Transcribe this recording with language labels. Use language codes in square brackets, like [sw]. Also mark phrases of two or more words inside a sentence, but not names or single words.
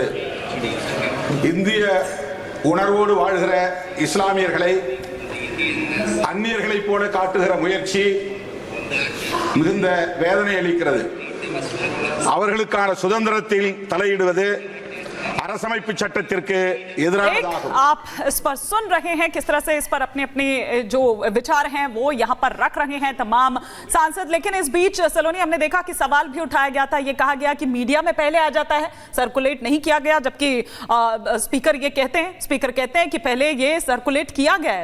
[ta] இந்திய உணர்வோடு வாழ்கிற இஸ்லாமியர்களை அந்நியர்களைப் போல காட்டுகிற முயற்சி மிகுந்த வேதனை அளிக்கிறது. அவர்களுக்கான சுதந்திரத்தில் தலையிடுவது அரசமைப்பு சட்டத்திற்கு எதிரானதாகும்। [hi] आप इस पर सुन रहे हैं किस तरह से इस पर अपने अपने जो विचार हैं वो यहाँ पर रख रहे हैं तमाम सांसद। लेकिन इस बीच सलोनी हमने देखा कि सवाल भी उठाया गया था, ये कहा गया कि मीडिया में पहले आ जाता है, सर्कुलेट नहीं किया गया, जबकि स्पीकर कहते हैं कि पहले ये सर्कुलेट किया गया है।